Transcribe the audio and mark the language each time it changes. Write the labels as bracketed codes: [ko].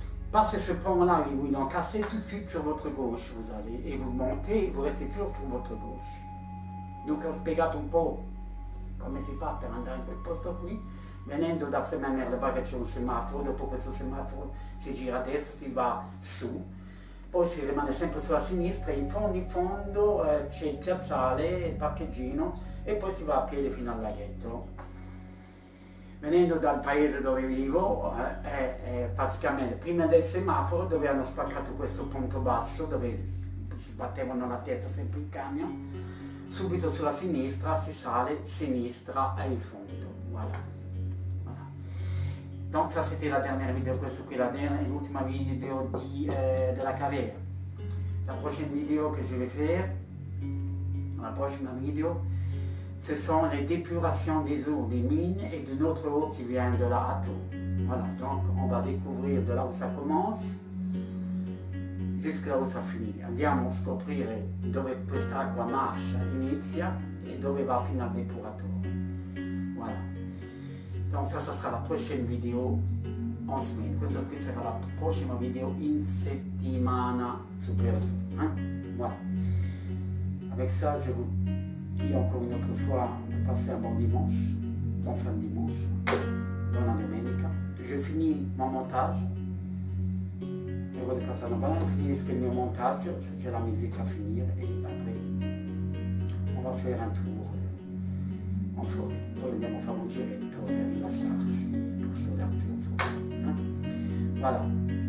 [fr] passez ce pont-là où ils l'ont cassé, tout de suite sur votre gauche vous allez, et vous montez, et vous restez toujours sur votre gauche. [it] Donc ho spiegato un po' come si fa per andare in quel posto qui, venendo da Flemerle che c'è un semaforo, dopo questo semaforo si gira a destra, si va su, poi si rimane sempre sulla sinistra, in fondo c'è il piazzale, il parcheggino e poi si va a piedi fino al laghetto. Venendo dal paese dove vivo, praticamente prima del semaforo dove hanno spaccato questo ponte basso, dove si battevano la testa sempre il camion, subito sulla sinistra si sale, sinistra e il fondo, voilà. [fr] Voilà. Donc ça c'était la dernière vidéo, [it] questo qui è l'ultima [fr] vidéo de la carrière. La prochaine vidéo que je vais faire, la prochaine vidéo, ce sont les dépurations des eaux des mines et de notre eau qui vient de la Hato. Voilà, donc on va découvrir de là où ça commence jusqu'à là où ça finit. [it] Andiamo a scoprire dove quest'acqua nasce, inizia e dove va fino al depuratore. [fr] Voilà. Donc ça sera la prochaine vidéo en semaine. [it] Questa qui sarà la prossima vidéo in settimana su per giù. [fr] Voilà. Avec ça, je vous dis encore une autre fois de passer un bon dimanche, bon fin de dimanche, [it] buona domenica. [fr] Je finis mon montage. [it] Devo di passare una buona, finisco il mio montaggio, [fr] j'ai la musique à finir et après on va faire un tour en forêt. [it] Poi andiamo a fare un giretto per rilassarsi, per sodarsi un po'. Voilà.